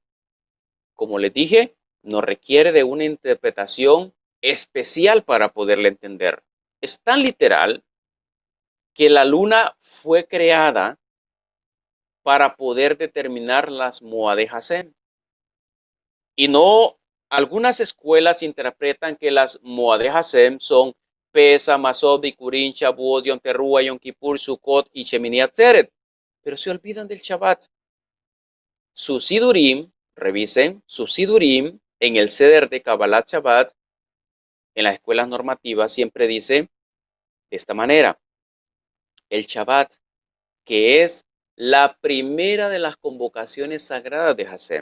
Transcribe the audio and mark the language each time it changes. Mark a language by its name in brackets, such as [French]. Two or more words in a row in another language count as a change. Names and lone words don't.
[Spanish] Como les dije, no requiere de una interpretación especial para poderla entender. Es tan literal que la luna fue creada para poder determinar las [Hebrew] מועד השם. [Spanish] Y no, algunas escuelas interpretan que las [Hebrew] מועד השם [Spanish] son Pesach, Matzot, Bikurim, Shabuot, Yom Teruah, Yom Kippur, Sukkot y Shemini Atzeret. Pero se olvidan del Shabbat. Su Sidurim, revisen, su Sidurim en el Seder de Kabbalat Shabbat, en las escuelas normativas, siempre dice de esta manera: el Shabbat, que es la primera de las convocaciones sagradas de Hashem.